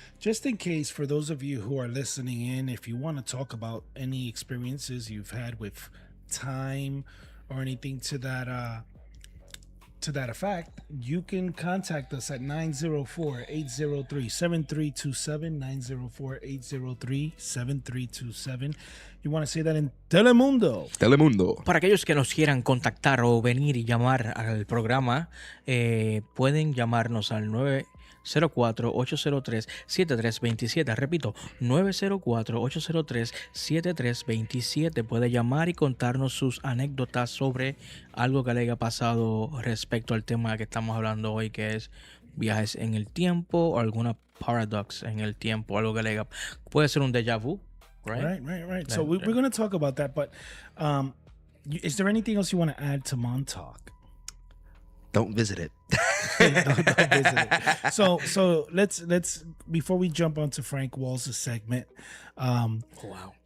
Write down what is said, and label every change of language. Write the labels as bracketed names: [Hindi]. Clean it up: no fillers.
[English] Just in case, for those of you who are listening in, if you want to talk about any experiences you've had with time or anything to that effect, you can contact us at 904-803-7327, 904-803-7327. You want to say that in Telemundo. [Spanish] Para aquellos que nos quieran contactar o venir y llamar al programa, pueden llamarnos al 904-803-7327. Repito, 904-803-7327. Puede llamar y contarnos sus anécdotas sobre algo que le haya pasado respecto al tema que estamos hablando hoy, que es viajes en el tiempo o alguna paradox en el tiempo, algo que le haya... Puede ser un déjà vu, right? [English] Right. So we're going to talk about that, but is there anything else you want to add to Montauk? Don't visit it. Don't visit it. So let's before we jump onto Frank Walls' segment, Wow.